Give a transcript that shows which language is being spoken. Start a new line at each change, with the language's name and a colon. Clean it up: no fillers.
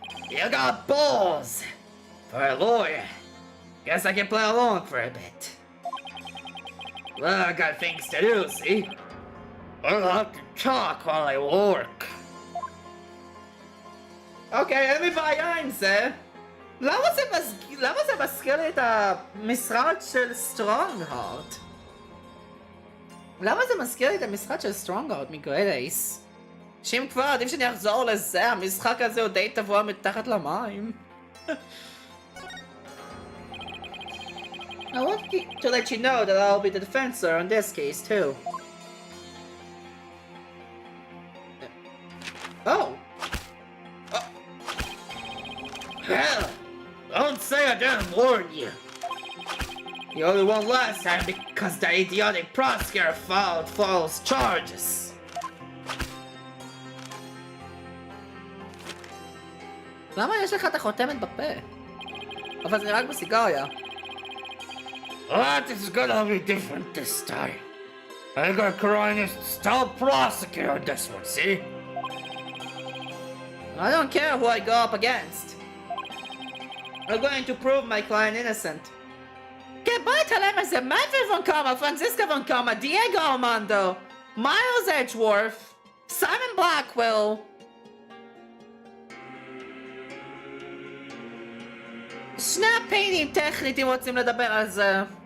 English: You got balls! For a lawyer. Guess I can play along for a bit. Well, I got things to do, see? I'll have to talk while I work. Okay, let me buy your sir.
Hebrew: למה זה מזכיר לי את המשרד של סטרונגהארט? למה זה מזכיר לי את המשחק של סטרונגהארט מגרייד אייס? שאם כבר עדיף שאני אחזור לזה, המשחק הזה הוא די טבוע מתחת למים.
English: I want to let you know that I'll be the defensor on this case too. Oh! Hell! Don't say I didn't warn you! You only won last time because the idiotic prosecutor filed false charges.
Hebrew: למה יש לך את החותמת בפה? אבל זה רק בסיגריה.
English: But it's gonna be different this time. I got Coronius still prosecutor on this one, see? I don't care who I go up against. I'm going to prove my client innocent.
Hebrew: כן, בואי תלם איזה מטרי וון קומה, פרנסיסקה וון קומה, דייגו ארמנדו, מיילס אדג'וורף, סיימון בלקוויל. שני הפיינים טכנית אם רוצים לדבר על זה.